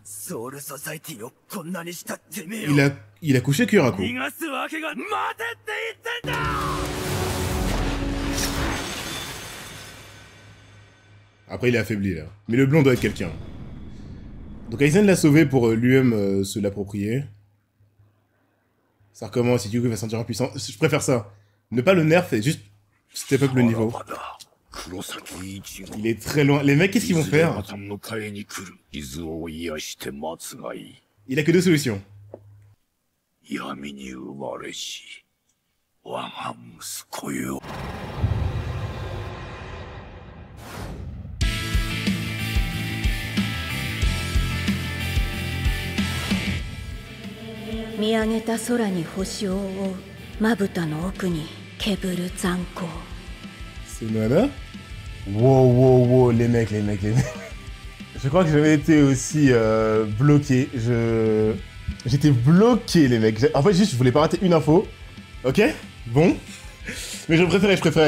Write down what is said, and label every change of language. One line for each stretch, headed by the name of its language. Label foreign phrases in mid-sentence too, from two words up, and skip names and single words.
Japanese: ソウルソサイティをこんなにしたてめえを
French: il a couché Kyoraku.
Japanese: 逃がすわけが待てって言ってんだ
French: Après, il est affaibli, là. Mais le blond doit être quelqu'un. Donc Aizen l'a sauvé pour lui-même se l'approprier. Ça recommence, Ichigo va se sentir impuissant. Je préfère ça. Ne pas le nerf et juste
English: step up
French: le niveau. Il est très loin. Les mecs, qu'est-ce qu'ils vont faire? Il a que 2 solutions.
Japanese: 闇に生まれし我が息子よ見上げた空に星を覆うまぶたの奥にけぶる残光
French: C'est Noana? Wow, les mecs. Je crois que j'avais été aussi bloqué. J'étais bloqué, les mecs. En fait, juste, je voulais pas rater une info. Ok? Bon. Mais je préférais.